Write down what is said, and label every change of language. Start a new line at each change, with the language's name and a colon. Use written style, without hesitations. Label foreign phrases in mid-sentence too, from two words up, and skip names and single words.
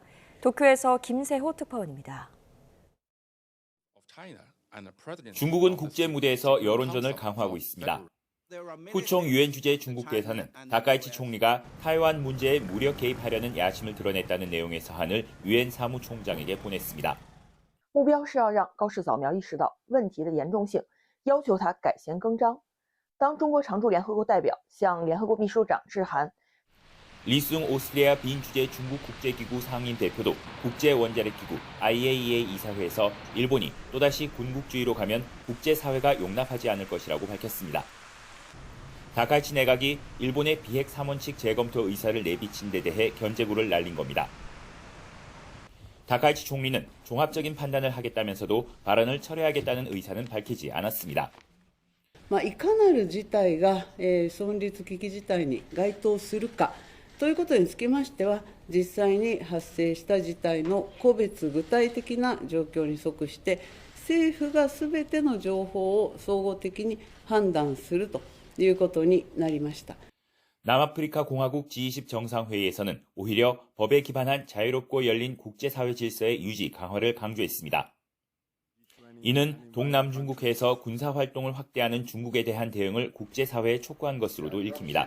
Korean: 도쿄에서 김세호 특파원입니다. 중국은 국제 무대에서 여론전을 강화하고 있습니다. 후총 유엔 주재 중국 대사는 다카이치 총리가 타이완 문제에 무력 개입하려는 야심을 드러냈다는 내용의 사안을 유엔 사무총장에게 보냈습니다.
Chinese: 目标是要让高市早苗意识到问题的严重性，要求他改弦更张。当中国常驻联合国代表向联合国秘书长致函，
Korean: 리숭 오스트리아 비인주재 중국 국제기구 상임 대표도 국제원자력기구 IAEA 이사회에서 일본이 또다시 군국주의로 가면 국제사회가 용납하지 않을 것이라고 밝혔습니다. 다카이치 내각이 일본의 비핵 3원칙 재검토 의사를 내비친 데 대해 견제구를 날린 겁니다. 다카이치 총리는 종합적인 판단을 하겠다면서도 발언을 철회하겠다는 의사는 밝히지 않았습니다.
Japanese: いかなる事態が、存立危機事態に該当するかということにつきましては、実際に発生した事態の個別具体的な状況に即して、政府がすべての情報を総合的に判断するということになりました。
Korean: 남아프리카 공화국 G20 정상회의에서는 오히려 법에 기반한 자유롭고 열린 국제사회 질서의 유지 강화를 강조했습니다. 이는 동남중국해에서 군사활동을 확대하는 중국에 대한 대응을 국제사회에 촉구한 것으로도 읽힙니다.